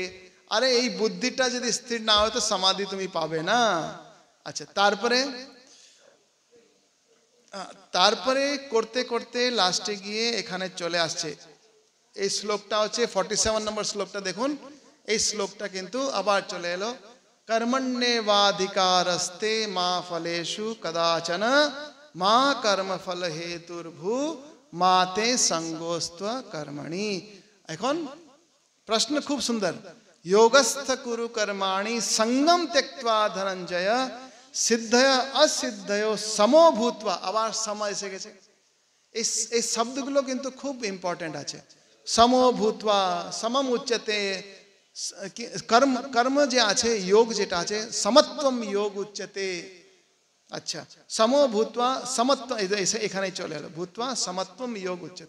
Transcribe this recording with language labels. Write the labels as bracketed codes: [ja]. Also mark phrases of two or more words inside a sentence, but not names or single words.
[bn] আরে এই বুদ্ধিটা যদি স্থির না হয় তো সমাধি তুমি পাবে না। আচ্ছা তারপরে করতে করতে লাস্টে গিয়ে এখানে চলে আসছে এই শ্লোকটা হচ্ছে 47 নম্বর শ্লোকটা দেখুন। এই শ্লোকটা কিন্তু আবার চলে এলো, [sa] कर्मण्येवाधिकारस्ते मा फलेषु कदाचन मा कर्म फल हेतुर्भू माते संगोस्त्व कर्मणि। [bn] এখন প্রশ্ন খুব সুন্দর, [sa] योगस्थ कुरु कर्माणि संगम त्यक्त्वा धनंजय सिद्धय असिद्धयो समो भूत्वा। [bn] আবার সম এসে গেছে, এই শব্দগুলো কিন্তু খুব ইম্পর্টেন্ট আছে। [sa] সমো ভূত্বা সমম উচ্চতে, [bn] কর্ম কর্ম যে আছে, যোগ যেটা আছে, [sa] সমত্বম যোগ উচ্চতে। [bn] আচ্ছা, [sa] সমো ভূত্বা সমত্ব, [bn] এখানেই চলে এলো, [sa] ভূত্বা সমত্বম যোগ উচ্চতে।